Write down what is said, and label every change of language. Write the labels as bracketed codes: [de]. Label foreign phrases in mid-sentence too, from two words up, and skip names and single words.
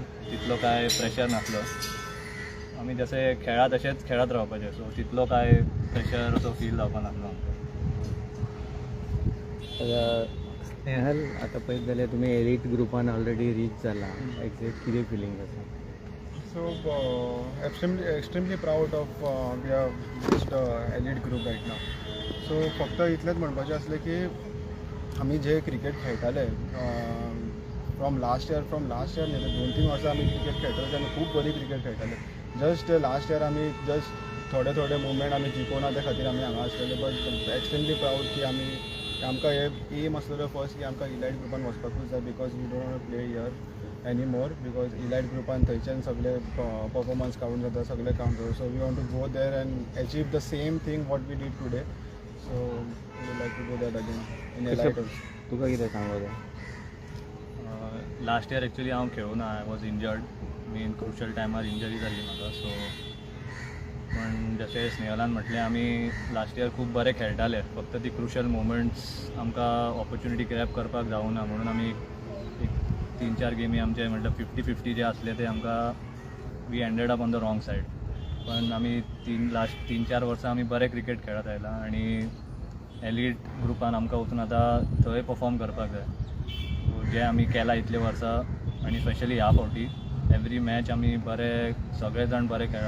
[kok] तितलो काय प्रेशर नासलो. आमी जशें खेळा तशेंच खेळत रावपाचें. सो तितलो काय प्रेशर असो फील जावपा नासलो आमकां. स्नेहल आता पळयत जाल्यार तुमी एलीट ग्रुपान [en] already reach [kok] जाला. एक्झॅक्ट कितें फिलींग आसा? [en] So extremely proud of we have reached elite group right now. [kok] So फक्त इतलेंच म्हणपाचें आसलें की आमी जे क्रिकेट खेळटाले [en] from last year [kok] न्ही 2-3 वर्सां आमी क्रिकेट खेळटाले तेन्ना खूब बरी क्रिकेट खेळटाले. [en] just last year [kok] आमी जस्ट थोडे मुवमेंट आमी जिखोना त्या खातीर आमी हांगा आसलेले. [en] but extremely proud [kok] की आमकां हे एम आसलेलो फर्स्ट की आमकां इलायट ग्रुपान वचपाकूच जाय [en] because we don't want to play here any more [kok] बिकॉज इलायट ग्रुपान थंयच्यान सगळे [en] performance count [kok] जाता, सगळे कावंट जाता. [en] so we want to go there and achieve the same thing what we did today. so we like to go that again in elite. [kok] तुका कितें सांगो जाय? [en] last year actually [kok] हांव खेळूना. [en] I was injured. [kok] मेन क्रुशल टायमार इंजरी जाली म्हाका. सो पण जशें स्नेहलान म्हटलें आमी [en] last year [kok] खूब बरें खेळटाले. फक्त ती [en] crucial moments [kok] आमकां [en] opportunity grab [kok] करपाक जावना म्हणून आमी एक 3-4 गेमी आमचे म्हणटा 50-50 जे आसले ते आमकां [en] we ended up on the wrong side. [kok] पण आमी लास्ट 3-4 वर्सां आमी बरें क्रिकेट खेळत आयला आनी एलीट ग्रुपान आमकां वचून आतां थंय परफॉर्म करपाक जाय. जे आमी केलां इतले वर्सां आनी स्पेशली ह्या फावटी [en] every match [kok] आमी बरे सगळे जाण बरे खेळ्ळा.